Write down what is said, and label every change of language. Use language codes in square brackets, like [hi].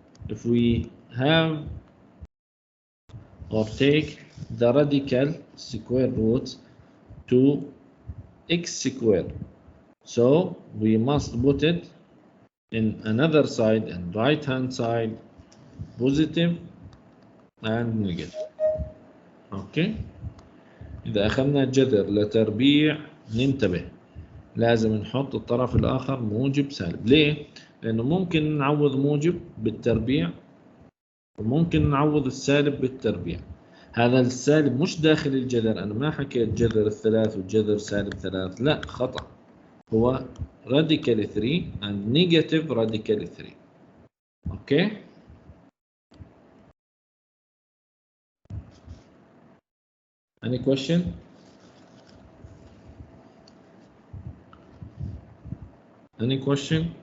[en] If we have or take the radical square roots to x squared, so we must put it in another side and right hand side, positive and negative. [ar] اوكي، اذا اخذنا الجذر لتربيع ننتبه، لازم نحط الطرف الاخر موجب سالب. ليه؟ لانه ممكن نعوض موجب بالتربيع وممكن نعوض السالب بالتربيع. هذا السالب مش داخل الجذر، انا ما حكيت جذر الثلاث والجذر سالب 3، لا خطأ، هو [en] radical 3 and negative radical 3. Okay, any question? Any question?